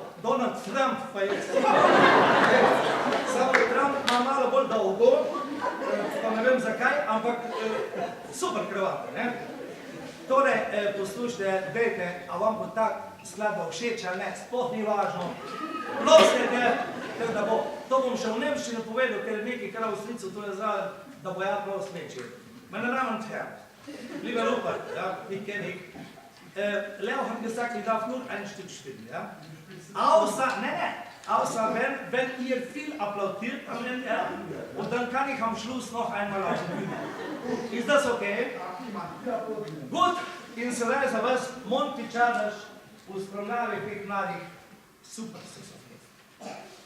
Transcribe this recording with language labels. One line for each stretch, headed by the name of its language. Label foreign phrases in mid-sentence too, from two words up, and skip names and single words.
Slovenian: Donald Trump pa je samo Trump ima malo bolj dolgo, pa ne vem zakaj, ampak super kravate, ne? Torej, poslušajte, dejte, a vam bo ta skladba všeč ali ne, sploh ni važno. Prosite, da bo, to bom še v nemščini povedal, ker je nekaj kar v Avstrijcu to je zraven, da bo ja prav smeči.
German: Meine Damen und Herren, lieber Rupert, ja, ich kenne dich. Leo hat gesagt, ich darf nur ein Stück spielen, ja? Außer wenn ihr viel applaudiert am Ende, und dann kann ich am Schluss noch einmal auf die Bühne. Ist das okay? Gut,
Slovenian: in sedaj za vas Monty Čardaš v spremljavi teh mladih super saksofonistov.